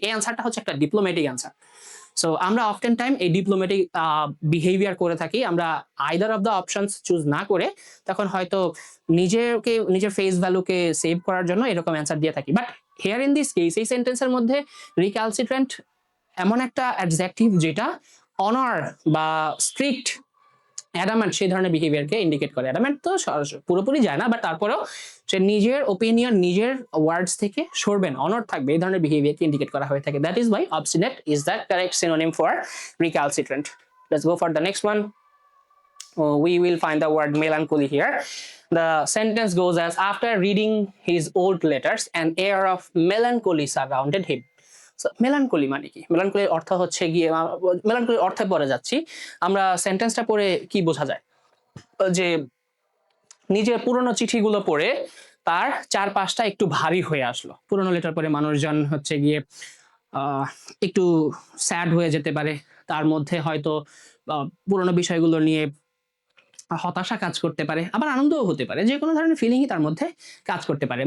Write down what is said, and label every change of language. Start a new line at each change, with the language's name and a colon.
Bangla: এই অ্যান্সারটা হচ্ছে একটা ডিপ্লোম্যাটিক অ্যান্সার। সো আমরা অফটেন টাইম এই ডিপ্লোম্যাটিক বিহেভিয়ার করে থাকি, আমরা either of the options choose না করে তখন হয়তো নিজের ফেস ভ্যালুকে সেভ করার জন্য এরকম অ্যান্সার দিয়ে থাকি।
English: but here in this case
Bangla: এই সেন্টেন্সের মধ্যে রিক্যালসিট্রেন্ট এমন একটা অ্যাডজেক্টিভ যেটা অনার বা স্ট্রিক্ট, অ্যাডামেন্ট সেই ধরনের বিহেভিয়ারকে ইন্ডিকেট করে। অ্যাডামেন্ট তো পুরোপুরি যায় না, বাট তারপরেও সে নিজের ওপিনিয়ন, নিজের ওয়ার্ডস থেকে সরবেন, অনর থাকবে, এই ধরনের বিহেভিয়ারকে ইন্ডিকেট করা হয়ে থাকে।
English: That is why obstinate is the correct synonym for recalcitrant. Let's go for the next one. We will find the word melancholy here. The sentence goes as, after reading his old letters, an air of melancholy surrounded him.
Bangla: Melancholy মানে কি? মেলানকলির অর্থ হচ্ছে গিয়ে, মেলানকলির অর্থে পড়ে যাচ্ছি। আমরা সেন্টেন্সটা পড়ে কি বোঝা যায় যে নিজের পুরনো চিঠিগুলো পড়ে তার চারপাশটা একটু ভারী হয়ে আসলো। পুরনো লেটার পড়ে মানুষজন হচ্ছে গিয়ে একটু স্যাড হয়ে যেতে পারে, তার মধ্যে হয়তো পুরনো বিষয়গুলো নিয়ে হতাশা কাজ করতে পারে, আবার আনন্দও হতে পারে, যে কোনো ধরনের ফিলিংই তার মধ্যে কাজ করতে পারে।